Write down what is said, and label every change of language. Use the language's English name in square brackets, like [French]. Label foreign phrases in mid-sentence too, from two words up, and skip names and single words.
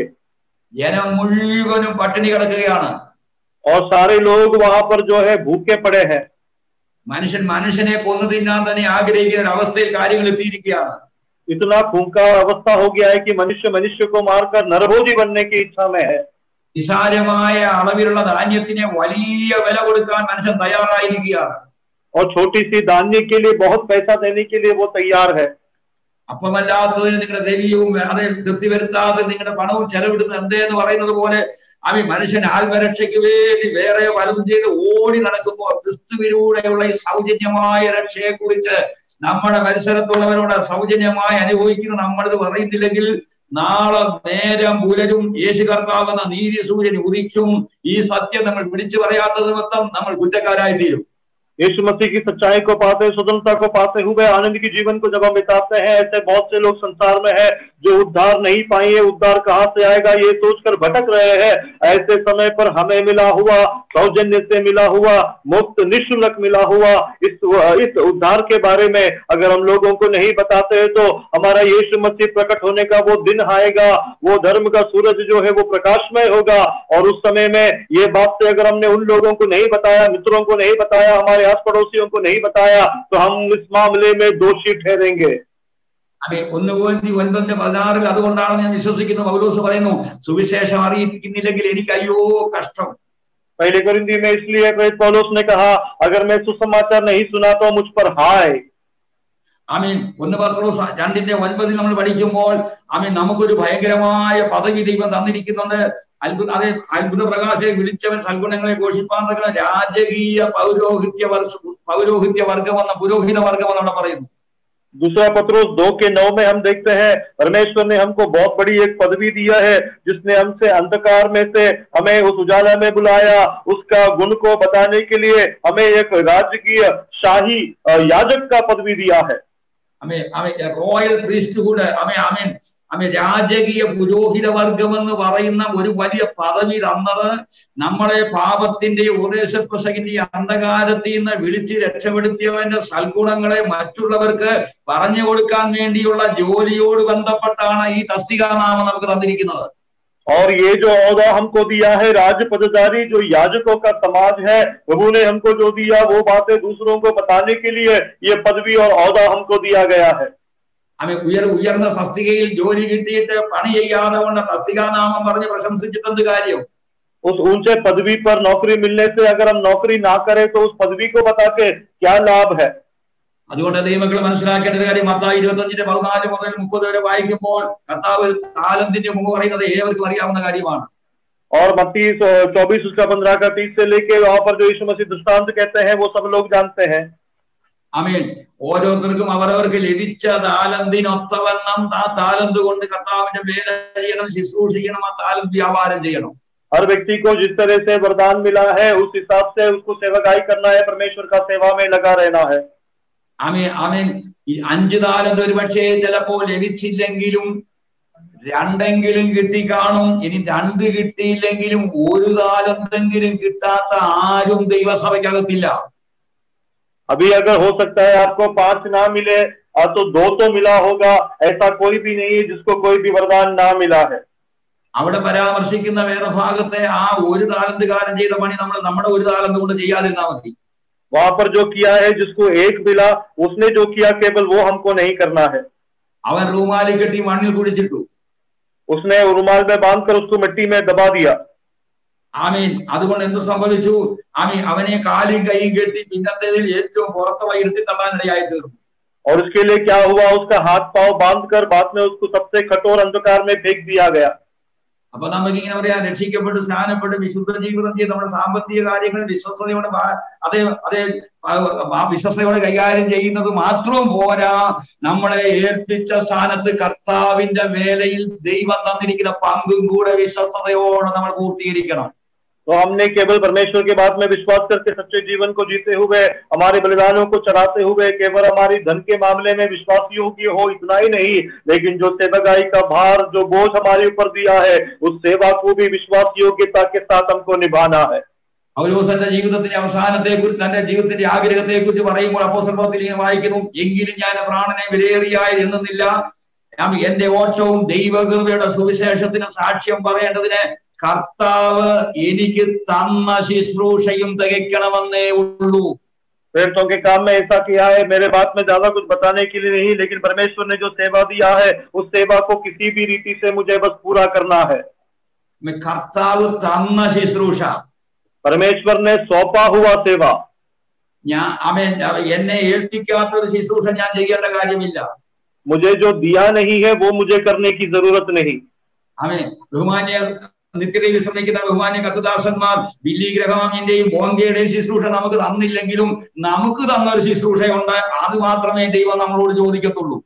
[Malayalam] ജനം മുഴുവനും പട്ടിണി കിടക്കുകയാണ്. [Hindi] और सारे लोग वहां पर जो है भूखे पड़े हैं। [Malayalam] മനുഷ്യനെ കൊന്നു തിന്നാൻ തന്നെ ആഗ്രഹിക്കുന്ന ഒരു അവസ്ഥയിൽ കാര്യങ്ങൾ എത്തിയിരിക്കുകയാണ്. [Hindi] इतना खूंखार अवस्था हो गया है कि मनुष्य मनुष्य को मारकर नरभोजी बनने की इच्छा में है। [Malayalam] നിസാരമായ അളവിലുള്ള ധാന്യത്തിന് വലിയ വില കൊടുക്കാൻ മനുഷ്യൻ തയ്യാറായിരിക്കുകയാണ്. [Hindi] और छोटी सी धान्य के लिए बहुत पैसा देने के लिए वो तैयार है। [Malayalam] അപ്പമല്ലാത്തതിന് നിങ്ങളുടെ ദ്രവ്യവും അതെ തൃപ്തി വരുത്താതെ നിങ്ങളുടെ പണവും ചെലവിടുന്നത് എന്തേന്ന് പറയുന്നത് പോലെ മനുഷ്യൻ ആത്മരക്ഷയ്ക്ക് വേണ്ടി വേറെ പലതും ചെയ്ത് ഓടി നടക്കുമ്പോൾ ക്രിസ്തുവിലൂടെയുള്ള ഈ സൗജന്യമായ രക്ഷയെ കുറിച്ച് നമ്മുടെ പരിസരത്തുള്ളവരോട് സൗജന്യമായി അനുഭവിക്കുന്ന നമ്മളിത് പറയുന്നില്ലെങ്കിൽ നാളെ നേരം പുലരും, യേശു കർത്താവെന്ന നീതി സൂര്യൻ ഉദിക്കും. ഈ സത്യം നമ്മൾ വിളിച്ചു പറയാത്ത നിമിത്തം നമ്മൾ കുറ്റക്കാരായി തീരും. [Hindi] यीशु मसीह की सच्चाई को पाते, स्वतंत्रता को पाते हुए आनंद की जीवन को जब हम बिताते हैं, ऐसे बहुत से लोग संसार में हैं जो उद्धार नहीं पाएंगे। उद्धार कहाँ से आएगा ये सोचकर भटक रहे हैं। ऐसे समय पर हमें मिला हुआ, सौजन्य से मिला हुआ, मुफ्त निःशुल्क मिला हुआ इस उद्धार के बारे में अगर हम लोगों को नहीं बताते हैं तो हमारा यीशु मसीह प्रकट होने का वो दिन आएगा, वो धर्म का सूरज जो है वो प्रकाशमय होगा। और उस समय में ये बात से अगर हमने उन लोगों को नहीं बताया, मित्रों को नहीं बताया, हमारे आस पड़ोसियों को नहीं बताया तो हम इस मामले में दोषी ठहरेंगे। [Malayalam] 1 Corinthians 9:16 അതുകൊണ്ടാണ് ഞാൻ വിശ്വസിക്കുന്നു പൗലോസ് പറയുന്നു, സുവിശേഷം അറിയിക്കുന്നില്ലെങ്കിൽ എനിക്ക് അയ്യോ കഷ്ടം. [Hindi] पहले कोरिन्थी में इसलिए पौलुस ने कहा, अगर मैं सुसमाचार नहीं सुना तो मुझ पर हाय। [Malayalam] 1 Petrus 2:9 നമ്മൾ പഠിക്കുമ്പോൾ നമുക്കൊരു ഭയങ്കരമായ പദവി ദൈവം തന്നിരിക്കുന്നുണ്ട്. അത്ഭുത പ്രകാശയെ വിളിച്ചവൻ സൽഗുണങ്ങളെ ഘോഷിപ്പാൻ രാജകീയ പൗരോഹിത്യ വർഗം എന്ന പുരോഹിത വർഗം എന്നവിടെ പറയുന്നു. [Hindi] दूसरा पत्रुस 2:9 में हम देखते हैं, परमेश्वर ने हमको बहुत बड़ी एक पदवी दिया है, जिसने हमसे अंधकार में से हमें उस उजाला में बुलाया। उसका गुण को बताने के लिए हमें एक राजकीय शाही याजक का पदवी दिया है। [English] हमें royal priesthood, [Malayalam] രാജകീയ പുരോഹിത വർഗം എന്ന് പറയുന്ന ഒരു വലിയ പദവി തന്നത് നമ്മളെ പാപത്തിന്റെ ഉപദേശപ്രസംഗിന്റെ അന്ധകാരത്തിൽ നിന്ന് വിളിച്ച് രക്ഷപ്പെടുത്തിയവന്റെ സൽഗുണങ്ങളെ മറ്റുള്ളവർക്ക് പറഞ്ഞു കൊടുക്കാൻ വേണ്ടിയുള്ള ജോലിയോട് ബന്ധപ്പെട്ടാണ് ഈ തസ്തികാനാമം നമുക്ക് തന്നിരിക്കുന്നത്. [Hindi] और ये जो औदा हमको दिया है, राज पदधारी जो याजकों का समाज है, प्रभु ने हमको जो दिया वो बातें दूसरों को बताने के लिए ये पदवी और औदा हमको दिया गया है। [Malayalam] ഉയർന്ന തസ്തികയിൽ ജോലി കിട്ടിയിട്ട് പണി ചെയ്യാതെ കൊണ്ട് തസ്തികാനാമം പറഞ്ഞ് പ്രശംസിച്ചിട്ടെന്ത് കാര്യം? [Hindi] उस ऊंचे पदवी पर नौकरी मिलने से अगर हम नौकरी ना करें तो उस पदवी को बता के क्या लाभ है? [Malayalam] അതുകൊണ്ട് ദൈവമക്കൾ മനസ്സിലാക്കേണ്ട ഒരു കാര്യം, മത്തായി 25:14 മുതൽ 30 വരെ വായിക്കുമ്പോൾ കർത്താവ് താലന്തിന്റെ മുമ്പ് പറയുന്നത് ഏവർക്കും അറിയാവുന്ന കാര്യമാണ്. [Hindi] और मत्ती 24 उसका 15 का 30 से लेके वहां पर जो यीशु मसीह दृष्टांत कहते हैं वो सब लोग जानते हैं. [Malayalam] ആമേൻ. ഓരോരുത്തർക്കും അവരവർക്ക് ലഭിച്ച താലന്തിനൊത്തവണ്ണം ആ താലന്ത് കൊണ്ട് കർത്താവിന്റെ വേല ചെയ്യണം, ശുശ്രൂഷിക്കണം, ആ താലന്ത് വ്യാപാരം ചെയ്യണം. [Hindi] हर व्यक्ति को जिस तरह से वरदान मिला है उस हिसाब से उसको सेवकाई करना है, परमेश्वर का सेवा में लगा रहना है. [Malayalam] ആമേൻ ആമേൻ. ഈ 5 താലന്ത് ഒരു പക്ഷേ ചിലപ്പോൾ ലഭിച്ചില്ലെങ്കിലും 2 കിട്ടി കാണും. ഇനി 2 കിട്ടിയില്ലെങ്കിലും 1 താലന്തെങ്കിലും കിട്ടാത്ത ആരും ദൈവസഭയ്ക്കകത്തില്ല. [Hindi] अभी अगर हो सकता है आपको 5 ना मिले तो 2 तो मिला होगा, ऐसा कोई भी नहीं है जिसको कोई भी वरदान ना मिला है. [Malayalam] അവിടെ പരാമർശിക്കുന്ന വേറെ ഭാഗത്തെ ആ 1 താലന്തുകാരൻ ചെയ്ത പണി നമ്മൾ നമ്മുടെ 1 താലന്ത് കൊണ്ട് ചെയ്യാതിരുന്നാ മതി. [Hindi] वहां पर जो किया है जिसको 1 मिला उसने जो किया केवल वो हमको नहीं करना है. [Malayalam] അവൻ റൂമാലി കെട്ടി മണ്ണിൽ കുഴിച്ചിട്ടു. [Hindi] उसने रुमाल में बांधकर उसको मिट्टी में दबा दिया. [Malayalam] ആമീൻ. അതുകൊണ്ട് എന്ത് സംഭവിച്ചു? ആമീൻ. അവനെ കാലും കൈയും കെട്ടി പിന്നത്തേതിൽ ഏറ്റവും പുറത്തുള്ള ഇരുട്ടി തള്ളാനിടയായി തീർന്നു. [Hindi] और उसके लिए क्या हुआ? उसका हाथ पांव बांधकर बाद में उसको सबसे कठोर अंधकार में फेंक दिया गया. [Malayalam] അപ്പൊ നമുക്ക് ഇങ്ങനെ പറയാം, രക്ഷിക്കപ്പെട്ട് സ്നാനപ്പെട്ട് വിശുദ്ധ ജീവിതം ചെയ്ത് നമ്മുടെ സാമ്പത്തിക കാര്യങ്ങൾ വിശ്വസ്തയോടെ അതേ വിശ്വസ്തയോടെ കൈകാര്യം ചെയ്യുന്നത് മാത്രവും പോരാ, നമ്മളെ ഏൽപ്പിച്ച സ്ഥാനത്ത് കർത്താവിന്റെ വേലയിൽ ദൈവം തന്നിരിക്കുന്ന പങ്കും കൂടെ വിശ്വസ്തയോടെ നമ്മൾ പൂർത്തീകരിക്കണം. [Hindi] तो हमने केवल परमेश्वर के बात में विश्वास करके सच्चे जीवन को जीते हुए, हमारे बलिदानों को चढ़ाते हुए केवल हमारी धन के मामले में विश्वास योग्य हो इतना ही नहीं, लेकिन जो सेवकाई का भार जो बोझ हमारे ऊपर दिया है उस सेवा को भी विश्वास योग्यता के साथ हमको निभाना है. [Malayalam] പൗലോസിന്റെ ജീവിതത്തിന്റെ അവസാനത്തെ കുറിച്ച്, തന്റെ ജീവിതത്തിന്റെ ആഗ്രഹത്തെ കുറിച്ച് പറയുമ്പോൾ അപ്പോസ്തല പ്രവൃത്തിയിൽ ഇങ്ങനെ വായിക്കുന്നു, എങ്കിലും ഞാൻ പ്രാണനെ വിലയേറിയായി എണ്ണുന്നില്ല, എന്റെ ഓട്ടവും ദൈവകൃപയുടെ സുവിശേഷത്തിന് സാക്ഷ്യം പറയേണ്ടതിന് കർത്താവ് എനിക്ക് തന്ന ശുശ്രൂഷയും തികയ്ക്കണമെന്നേ ഉള്ളൂ. [Hindi] प्रेरितों के काम में ऐसा किया है, मेरे बात में ज्यादा कुछ बताने के लिए नहीं, लेकिन परमेश्वर ने जो सेवा दिया है उस सेवा को किसी भी रीति से मुझे बस पूरा करना है. [Malayalam] കർത്താവ് തന്ന ശുശ്രൂഷ, [Hindi] परमेश्वर ने सौंपा हुआ सेवा. [Malayalam] എന്നെ ഏൽപ്പിക്കാത്തൊരു ശുശ്രൂഷ ഞാൻ ചെയ്യേണ്ട കാര്യമില്ല. [Hindi] मुझे जो दिया नहीं है वो मुझे करने की जरूरत नहीं. [Malayalam] ബഹുമാന്യ നിത്യതയിൽ വിശ്രമിക്കുന്ന ബഹുമാന്യ കർത്തദാസന്മാർ ബില്ലി ഗ്രഹാമിന്റെയും ബോങ്കയുടെയും ശുശ്രൂഷ നമുക്ക് തന്നില്ലെങ്കിലും നമുക്ക് തന്നൊരു ശുശ്രൂഷയുണ്ട്, അത് മാത്രമേ ദൈവം നമ്മളോട് ചോദിക്കത്തുള്ളൂ.